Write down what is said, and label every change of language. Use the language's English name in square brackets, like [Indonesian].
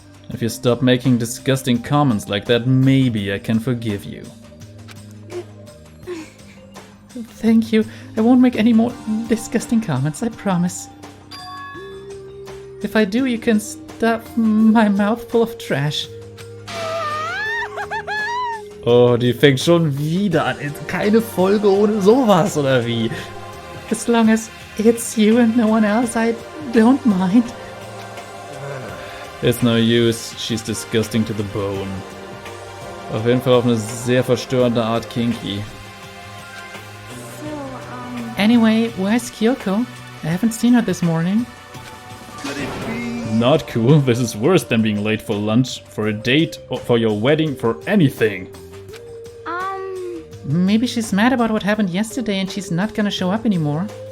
[English] If you stop making disgusting comments like that, maybe I can forgive you. Thank you. I won't make any more disgusting comments, I promise. If I do, you can stuff my mouth full of trash. [German] Oh, die fängt schon wieder an. Keine Folge ohne sowas, oder wie? [English] As long as it's you and no one else, I don't mind. It's no use. She's disgusting to the bone. [German] Auf jeden Fall auf eine sehr verstörende Art kinky. [English] Anyway, where's Kyoko? I haven't seen her this morning. Not cool. This is worse than being late for lunch, for a date, or for your wedding, for anything. Maybe she's mad about what happened yesterday and she's not gonna show up anymore.